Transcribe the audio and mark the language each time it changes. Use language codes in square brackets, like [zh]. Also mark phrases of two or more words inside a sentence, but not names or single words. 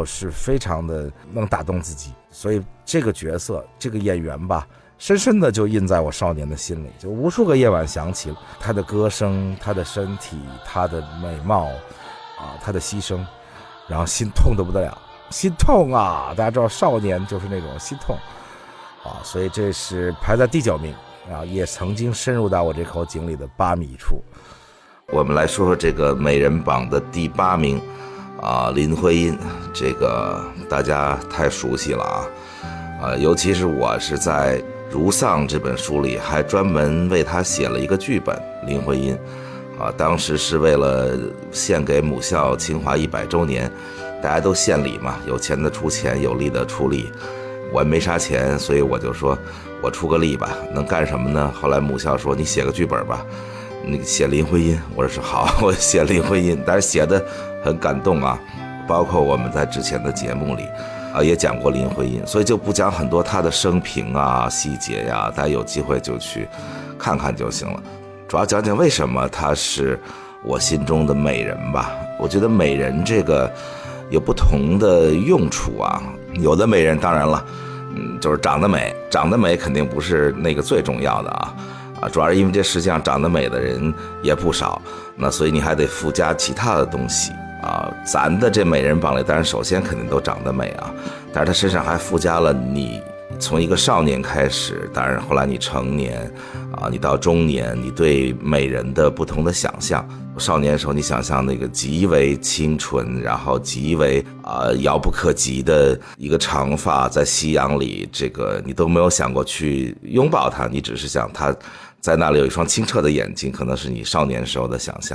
[zh] 是非常的能打動自己，所以這個角色這個演員吧，深深的就印在我少年的心裡，就無數個夜晚想起他的歌聲，他的身體，他的美貌他的犧牲，然後心痛得不得了，心痛啊，大家知道少年就是那種心痛所以這是排在第9名也曾經深入到我這口井裡的8米處。我們來說說這個美人榜的第8名林徽因，這個大家太熟悉了尤其是我是在《如喪》這本書裡還專門為她寫了一個劇本，林徽因當時是為了獻給母校清華100周年，大家都獻禮嘛，有錢的出錢，有力的出力。我沒啥錢，所以我就說我出個力吧，能幹什麼呢？後來母校說你寫個劇本吧，你寫林徽因。我說是好，我寫林徽因，但是寫得很感動包括我們在之前的節目裡也講過林徽因，所以就不講很多她的生平細節呀，大家有機會就去看看就行了。主要講講為什麼她是我心中的美人吧。我覺得美人這個有不同的用處有的美人當然了就是長得美，長得美肯定不是那個最重要的主要是因為這世界上長得美的人也不少，那所以你還得附加其他的東西咱的這美人榜裡當然首先肯定都長得美但是她身上還附加了你從一個少年開始，當然後來你成年你到中年，你對美人的不同的想象。少年的時候你想象那個極為清純，然後極為遙不可及的一個長髮在夕陽裡，這個你都沒有想過去擁抱它，你只是想它在那裡有一雙清澈的眼睛，可能是你少年時候的想象。